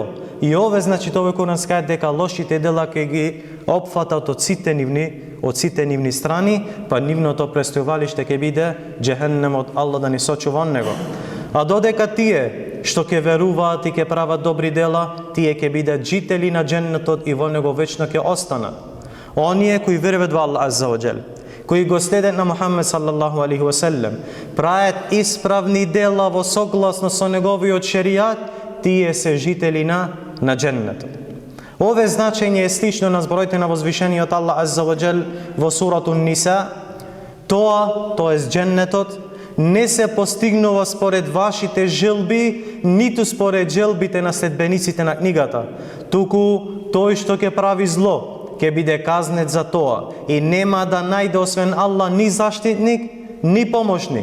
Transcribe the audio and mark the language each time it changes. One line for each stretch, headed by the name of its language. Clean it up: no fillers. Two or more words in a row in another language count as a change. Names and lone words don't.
Macedonian: И ове значи тоа курански ајат дека лошите дела ќе ги опфатат од сите нивни страни, па нивното престојувалиште ќе биде џехеннемот, Аллах да ни сочува од него. А додека тие што ќе веруваат и ќе прават добри дела, тие ќе бидат жители на џеннетот и во него вечно ќе останат. Оние кои веруваат во Аллах
Arabic: عز وجل,
Macedonian: кои го следат на Мухамед
Arabic: صلى الله عليه وسلم,
Macedonian: прават исправни дела во согласно со неговиот шеријат, тие се жители на џеннетот. Ове значење е слично на збороите на возвишениот Аллах
Arabic: عز وجل
Macedonian: во сурату Ниса. Тоа, тоест џеннетот, не се постигнува според вашите желби, ниту според желбите на следбениците на книгата. Туку тој што ќе прави зло ќе биде казнет за тоа и нема да најде освен Аллах ни заштитник, ни помошник.